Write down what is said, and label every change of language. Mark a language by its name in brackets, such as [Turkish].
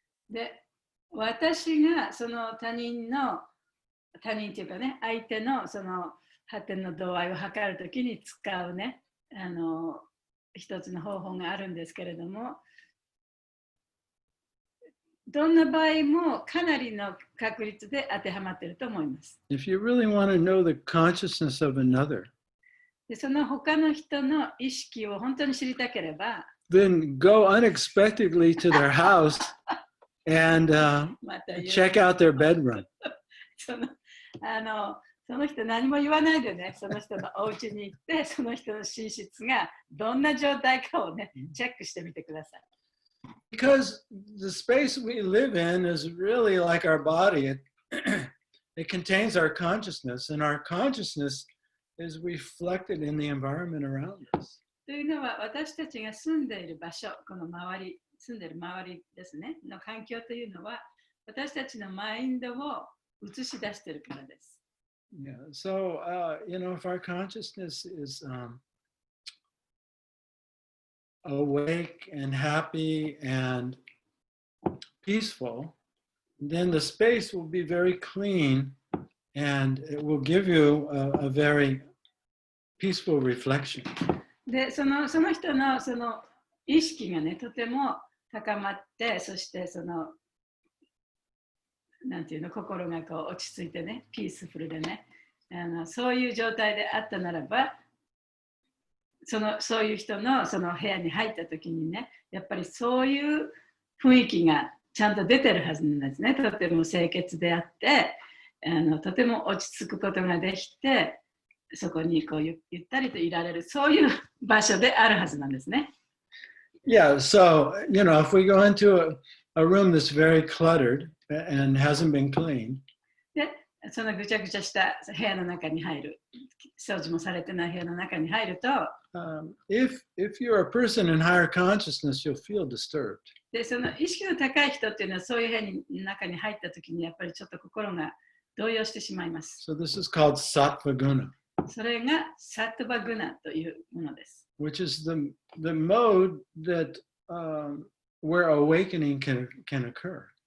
[Japanese] で、私がその他人っていうかね、相手のその発展の度合いを測るときに使うね、一つの方法があるんですけれども、どんな場合もかなりの確率で当てはまっていると思います。 [English] If you really want to know the consciousness of another, [Japanese] でその他の人の意識を本当に知りたければ、 [English] then go unexpectedly to their house and [Japanese] また言う [English] check out their bedroom. [Japanese] その人何も言わないでね、その人のお家に行って、その人の寝室がどんな状態かをね、チェックしてみてください。 [English] Because the space we live in is really like our body. It contains our consciousness, and our consciousness is reflected in the environment around us. [Japanese] というのは、私たちが住んでいる場所、この住んでいる周りですね、の環境というのは、私たちのマインドを映し出しているからです。 [English] Yeah. So, if our consciousness is awake and happy and peaceful, then the space will be very clean and it will give you a very peaceful reflection. [Japanese] で、その人のその意識がね、とても高まって、そしてなんていうの、心がこう落ち着いてね、ピースフルでね、そういう状態であったならば、そういう人のその部屋に入った時にね、やっぱりそういう雰囲気がちゃんと出てるはずなんですね。とても清潔であって、とても落ち着くことができて、そこにこうゆったりといられる、そういう場所であるはずなんですね。 [English] Yeah, so, if we go into a room that's very cluttered and hasn't been cleaned, [Japanese] で、そのぐちゃぐちゃした部屋の中に入る、掃除もされてない部屋の中に入ると、 [English] if you're a person in higher consciousness, you'll feel disturbed. [Japanese] で、その意識の高い人っていうのはそういう部屋の中に入った時にやっぱりちょっと心が動揺してしまいます。 [English] So this is called sattva guna, [Japanese] それがサットバグナというものです。 [English] which is the mode that where awakening can occur.